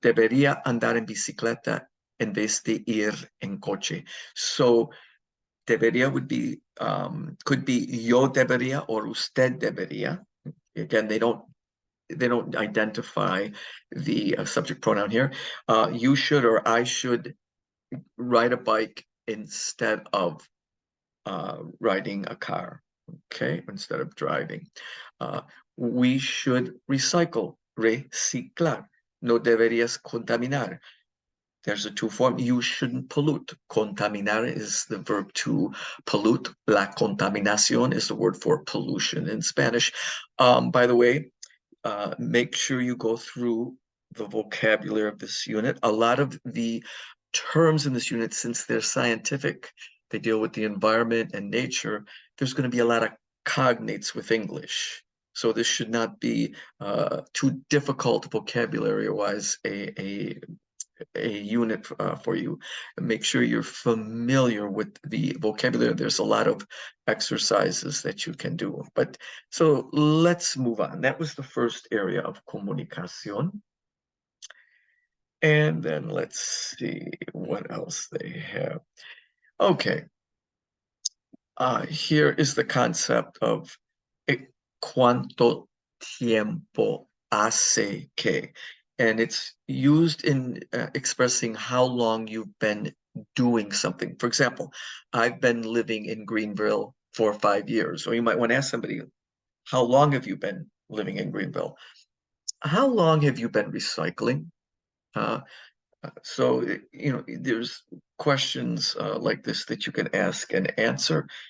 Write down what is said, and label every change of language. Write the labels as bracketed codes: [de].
[es] Debería andar en bicicleta en vez de ir en coche. [en] So debería would be, could be [es] yo debería [en] or [es] usted debería. [en] Again, they don't identify the subject pronoun here. You should or I should ride a bike instead of riding a car, okay, instead of driving. We should recycle, reciclar. [es] No deberías contaminar. [en] There's a two form. You shouldn't pollute. Contaminar is the verb to pollute. La contaminación is the word for pollution in Spanish. By the way, make sure you go through the vocabulary of this unit. A lot of the terms in this unit, since they're scientific, they deal with the environment and nature, there's going to be a lot of cognates with English. So this should not be too difficult vocabulary-wise, a a unit for you. And make sure you're familiar with the vocabulary. There's a lot of exercises that you can do. But so let's move on. That was the first area of comunicación. And then let's see what else they have. Okay. Here is the concept of [es] cuánto tiempo hace que. [en] And it's used in expressing how long you've been doing something. For example, I've been living in Greenville for 5 years. Or you might want to ask somebody, how long have you been living in Greenville? How long have you been recycling? So, there's questions like this that you can ask and answer.